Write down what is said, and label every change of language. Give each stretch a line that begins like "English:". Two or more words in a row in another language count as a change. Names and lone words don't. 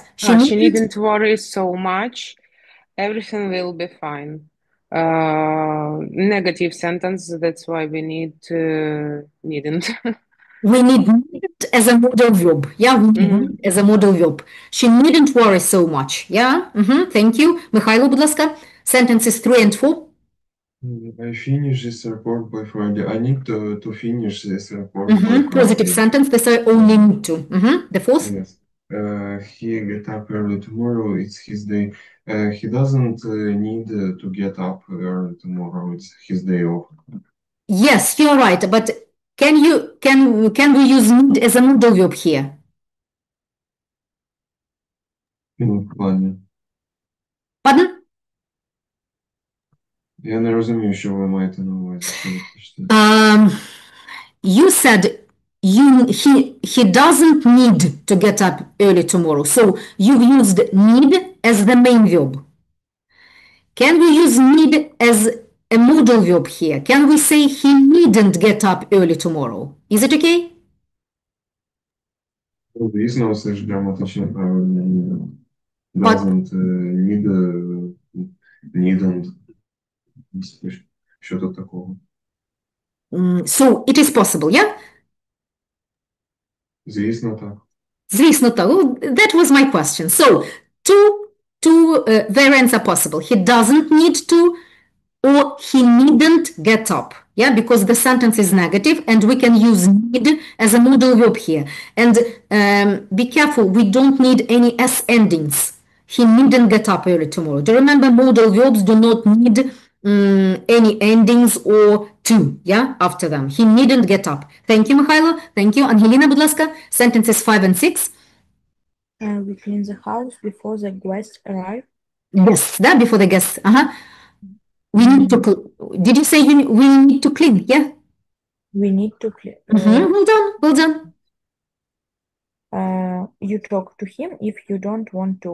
English: She needn't worry so much. Everything will be fine. Negative sentence, that's why we need needn't. We need as a modal verb. Yeah, we need as a modal verb. She needn't worry so much. Yeah, thank you. Mikhailo,
Ukrainian: будь ласка.
English: Sentences 3 and 4. I finish this report by Friday. I need to finish this report by Friday. Positive sentence. They say only need to. The fourth? Yes. He get up early tomorrow. It's his day. He doesn't need to get up early tomorrow. It's his day off. Yes, you're right. But can we use need as a modal verb here? Pardon?
Ukrainian: Я не розумію, що ви маєте на увазі.
English: You said he doesn't need to get up early tomorrow. So you used need as the main verb. Can we use need as a modal verb here? Can we say he needn't get up early tomorrow? Is it okay?
Ukrainian: Звісно, все ж граматично правильно.
English: Doesn't need, needn't.
Ukrainian: Що тут такого?
English: So it is possible, yeah?
Ukrainian: Звісно, так. Звісно, так.
English: That was my question. So two variants are possible. He doesn't need to, or he needn't get up. Yeah, because the sentence is negative and we can use need as a modal verb here. And be careful, we don't need any S endings. He needn't get up early tomorrow. Do you remember modal verbs do not need any endings or to, yeah, after them. He needn't get up. Thank you, Михайло. Thank you.
Ukrainian: Ангеліна, будь ласка.
English: Sentences 5 and 6. We clean the house before the guests arrive. Yes, да, before the guests. We need to, did you say we need to clean? Yeah? We need to clean. Well done, well done. You talk to him if you don't want to.